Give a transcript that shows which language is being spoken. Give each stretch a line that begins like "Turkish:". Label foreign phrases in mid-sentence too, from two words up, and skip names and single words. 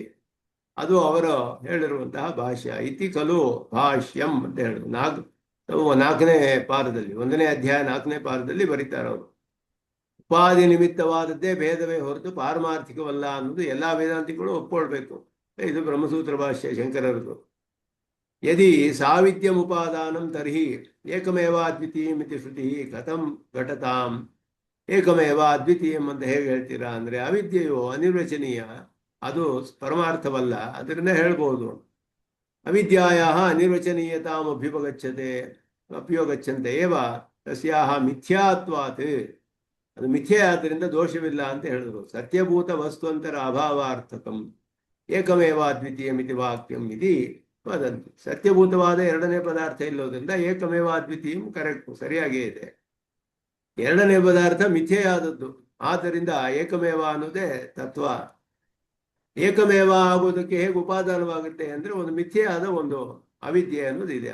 Kannada: ಅದು ಅವರು ಹೇಳಿರುವಂತಹ ಭಾಷ್ಯ.
Sanskrit: ಇತಿ ಖಲು ಭಾಷ್ಯಂ
Kannada: ಅಂತ ಹೇಳಿದ್ರು. ನಾಲ್ಕನೇ ಪಾದದಲ್ಲಿ, 1ನೇ ಅಧ್ಯಾಯ 4ನೇ ಪಾದದಲ್ಲಿ ಬರೀತಾರೆ ಅವರು. ಉಪಾಧಿ ನಿಮಿತ್ತವಾದದ್ದೇ ಭೇದವೇ ಹೊರತು ಪಾರಮಾರ್ಥಿಕವಲ್ಲ ಅನ್ನೋದು ಎಲ್ಲಾ ವೇದಾಂತಿಗಳು ಒಪ್ಕೊಳ್ಬೇಕು. ಇದು ಬ್ರಹ್ಮಸೂತ್ರ ಭಾಷ್ಯ ಶಂಕರರದು.
Sanskrit: ಯದಿ ಸಾವಿದ್ಯಮುಪಾದಾನಂ ತರ್ಹಿ ಏಕಮೇವ ಅದ್ವಿತೀಯಂ ಇತಿ ಶ್ರುತಿ ಕಥಂ ಘಟತಾಂ. ಏಕಮೇವ ಅದ್ವಿತೀಯಂ
Kannada: ಅಂತ ಹೇಗೆ ಹೇಳ್ತೀರಾ ಅಂದ್ರೆ ಅವಿದ್ಯೆಯು ಅನಿರ್ವಚನೀಯ, ಅದು ಪರಮಾರ್ಥವಲ್ಲ, ಅದರಿಂದ ಹೇಳ್ಬೋದು.
Sanskrit: ಅವಿದ್ಯಾಯ ಅನಿರ್ವಚನೀಯತಾಂ ಅಭ್ಯುಪಗಚ್ಚಂತೆ ಏವ ತಸ್ಯಾಹ ಮಿಥ್ಯಾತ್ವಾತ್.
Kannada: ಅದು ಮಿಥ್ಯೆ ಆದ್ದರಿಂದ ದೋಷವಿಲ್ಲ ಅಂತ ಹೇಳಿದ್ರು.
Sanskrit: ಸತ್ಯಭೂತ ವಸ್ತುವಂತರ ಅಭಾವಾರ್ಥಕಂ ಏಕಮೇವ ಅದ್ವಿತೀಯಂ ಇತಿ ವಾಕ್ಯಂ ಇತಿ ವದಂತಿ.
Kannada: ಸತ್ಯಭೂತವಾದ ಎರಡನೇ ಪದಾರ್ಥ ಇಲ್ಲೋದ್ರಿಂದ
Sanskrit: ಏಕಮೇವ ಅದ್ವಿತೀಯಂ
Kannada: ಕರೆಕ್ಟ್, ಸರಿಯಾಗೇ ಇದೆ. ಎರಡನೇ ಪದಾರ್ಥ ಮಿಥ್ಯೆಯಾದದ್ದು, ಆದ್ದರಿಂದ ಏಕಮೇವ ಅನ್ನೋದೇ ತತ್ವ. ಏಕಮೇವ ಆಗೋದಕ್ಕೆ ಹೇಗೆ ಉಪಾದಾನವಾಗುತ್ತೆ ಅಂದ್ರೆ ಒಂದು ಮಿಥ್ಯೆಯಾದ ಒಂದು ಅವಿದ್ಯೆ ಅನ್ನೋದು ಇದೆ.